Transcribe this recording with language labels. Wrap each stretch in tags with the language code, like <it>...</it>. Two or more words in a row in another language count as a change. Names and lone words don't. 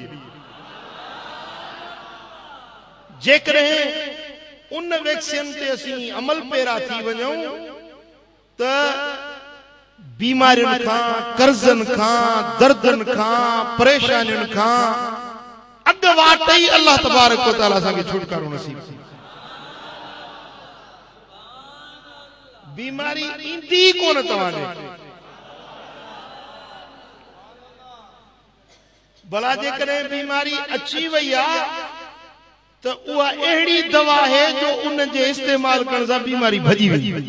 <sd>जेकॾहिं उन वैक्सीन ते असीं अमल पेरा थी वञूं त बीमारियुनि खां, कर्ज़नि खां, दर्दनि खां, परेशानियुनि खां अॻु वाट ई</sd> <ar>الله تبارك وتعالى</ar> <sd>असांखे छुटकारो नसीब। बीमारी ईंदी कोन तव्हांखे, भला जेकॾहिं बीमारी अची वई आहे त उहा अहिड़ी दवा है जो उन जे इस्तेमाल करण सां बीमारी भॼी वई।</sd>